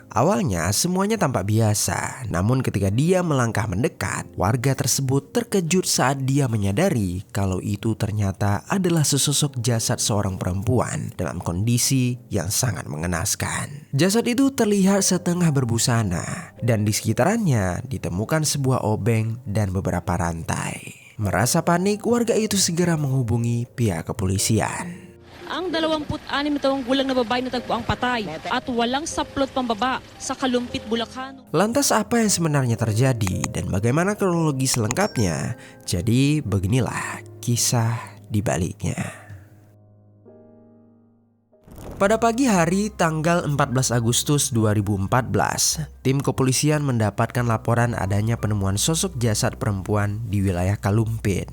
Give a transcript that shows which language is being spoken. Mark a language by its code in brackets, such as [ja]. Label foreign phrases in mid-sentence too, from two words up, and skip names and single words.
[id] Awalnya semuanya tampak biasa, namun ketika dia melangkah mendekat, warga tersebut terkejut saat dia menyadari kalau itu ternyata adalah sesosok jasad seorang perempuan dalam kondisi yang sangat mengenaskan. Jasad itu terlihat setengah berbusana, dan di sekitarnya ditemukan sebuah obeng dan beberapa rantai. Merasa panik, warga itu segera menghubungi pihak kepolisian. [tl] Ang 26 na taong gulang na babae natagpuang patay at walang saplot pambaba sa Kalumpit, Bulacan. [id] Lantas apa yang sebenarnya terjadi dan bagaimana kronologi selengkapnya? Jadi beginilah kisah di baliknya. Pada pagi hari tanggal 14 Agustus 2014, tim kepolisian mendapatkan laporan adanya penemuan sosok jasad perempuan di wilayah Kalumpit.